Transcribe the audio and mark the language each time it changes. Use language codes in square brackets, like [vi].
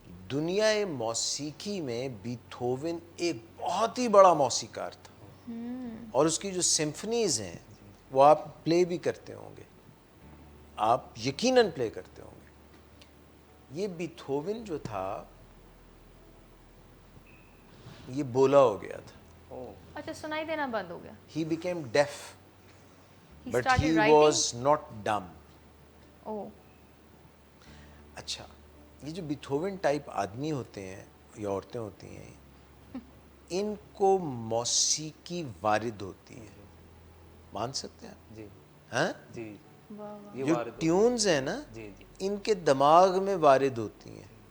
[ur] دنیا موسیقی میں بیتھوون ایک بہت ہی بڑا موسیقار تھا, اور اس کی جو سمفنیز ہیں وہ آپ پلے بھی کرتے ہوں گے, آپ یقیناً پلے کرتے ہوں گے. یہ بیتھوون جو تھا یہ بولا ہو گیا تھا. اچھا سنائی دینا بند ہو گیا. [en] He became deaf, but he was not dumb. [ur] اچھا یہ جو بیتھوون ٹائپ آدمی ہوتے ہیں یا عورتیں ہوتی ہیں, ان کو موسیقی وارد ہوتی ہے, مان سکتے ہیں آپ؟ جی ہاں جی, جو ٹیونز ہیں نا ان کے دماغ میں وارد ہوتی ہیں.